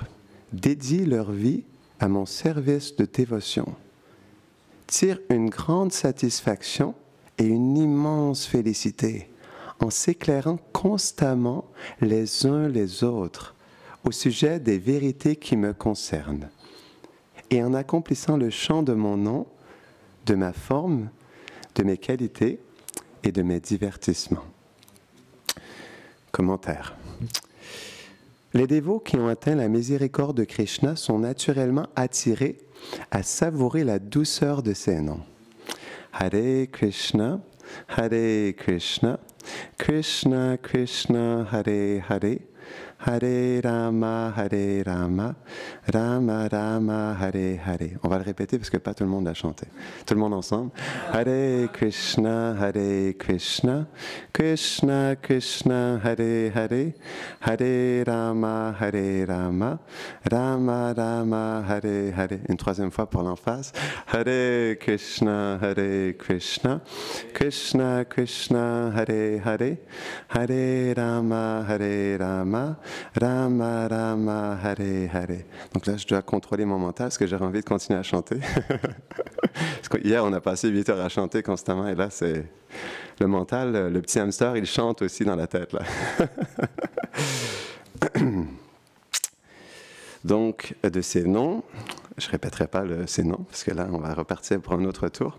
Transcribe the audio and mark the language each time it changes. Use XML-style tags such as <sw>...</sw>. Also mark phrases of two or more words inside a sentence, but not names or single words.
<fr>dédient leur vie à mon service de dévotion, tirent une grande satisfaction et une immense félicité en s'éclairant constamment les uns les autres au sujet des vérités qui me concernent et en accomplissant le chant de mon nom, de ma forme, de mes qualités et de mes divertissements. Commentaire. Les dévots qui ont atteint la miséricorde de Krishna sont naturellement attirés à savourer la douceur de ses noms.</fr> <sa>Hare Krishna, Krishna Krishna, Hare Hare, Hare Rama, Rama Rama, Hare Hare.</sa> <fr>On va le répéter parce que pas tout le monde l'a chanté. Tout le monde ensemble.</fr> <sa>Hare Krishna, Krishna Krishna, Hare Hare, Hare Rama, Rama Rama, Hare Hare.</sa> <fr>Une troisième fois pour l'emphase.</fr> <sa>Hare Krishna, Krishna Krishna, Hare Hare, Hare Rama, Rama Rama, Hare Hare.</sa> <fr>Donc là, je dois contrôler mon mental parce que j'aurais envie de continuer à chanter. Parce que hier, on a passé 8 heures à chanter constamment et là, c'est le mental, le petit hamster, il chante aussi dans la tête. Là. Donc, de ces noms, je ne répéterai pas ces noms parce que là, on va repartir pour un autre tour.</fr>